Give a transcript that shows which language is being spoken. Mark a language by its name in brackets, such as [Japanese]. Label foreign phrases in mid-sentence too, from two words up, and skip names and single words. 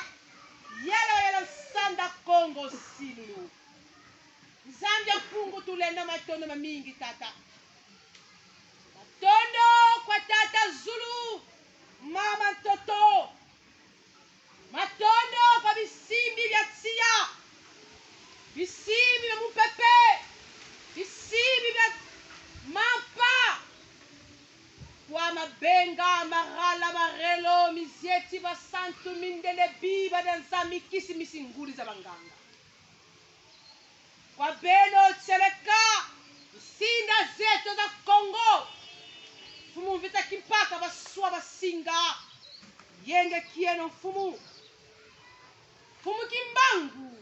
[Kongo] Yelo sanda Kongo silu. Zambia pungu tulenda matondo mamingi tata. Matondo kwa tata Zulu. Mama toto. Matondo kwa bisimbi vya tia. Bisimbi vya mupepe. Bisimbi vya mapa. Kwa mabenga, marala, marelo, mizieti, basantu, mindele, biba, danza, mikisi, misinguli za banganga. Kwa beno, tseleka, sinda zeto za Kongo. Fumu vita kimpaka, basua, basinga. Yenge kieno fumu. Fumu kimbangu.